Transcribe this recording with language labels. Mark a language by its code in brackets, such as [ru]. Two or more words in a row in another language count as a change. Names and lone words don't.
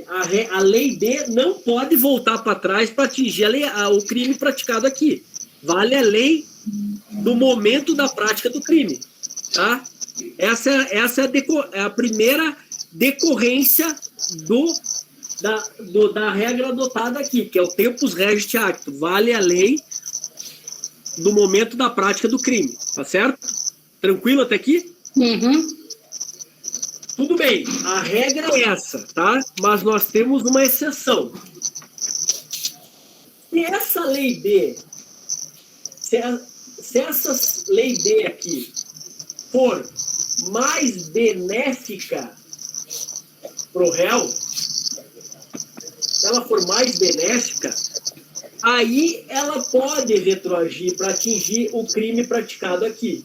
[pt] A lei B não pode voltar para trás para atingir o crime praticado aqui. Vale a lei do momento da prática do crime. Tá? Essa é a primeira decorrência da regra adotada aqui, que é o [la] tempus regit actum. [pt] Vale a lei do momento da prática do crime. Tá certo? Tranquilo até aqui? Uhum. Tudo bem, a regra é essa, tá? Mas nós temos uma exceção. Se essa lei B, se essa lei B aqui for mais benéfica para o réu, se ela for mais benéfica, aí ela pode retroagir para atingir o crime praticado aqui.